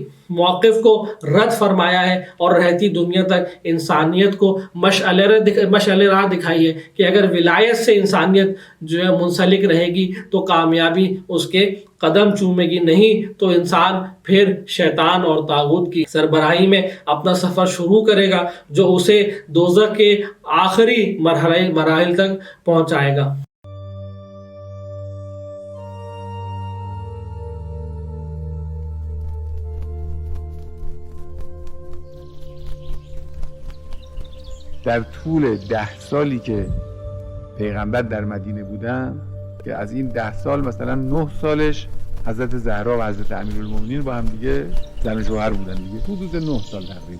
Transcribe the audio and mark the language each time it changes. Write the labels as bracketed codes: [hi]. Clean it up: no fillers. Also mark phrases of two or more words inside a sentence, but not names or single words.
[ur] موقف کو رد فرمایا ہے اور رہتی دنیا تک انسانیت کو مشعل راہ دکھائی ہے کہ اگر ولایت سے انسانیت جو ہے منسلک رہے گی تو کامیابی اس کے قدم چومے گی، نہیں تو انسان پھر شیطان اور طاغوت کی سربراہی میں اپنا سفر شروع کرے گا جو اسے دوزخ کے آخری مراحل تک پہنچائے گا۔ [fa] در طول 10 سالی که پیغمبر در مدینه بودن که از این 10 سال مثلا 9 سالش حضرت زهرا و حضرت امیرالمومنین با هم دیگه زن و شوهر بودن دیگه، حدود 9 سال تقریبا.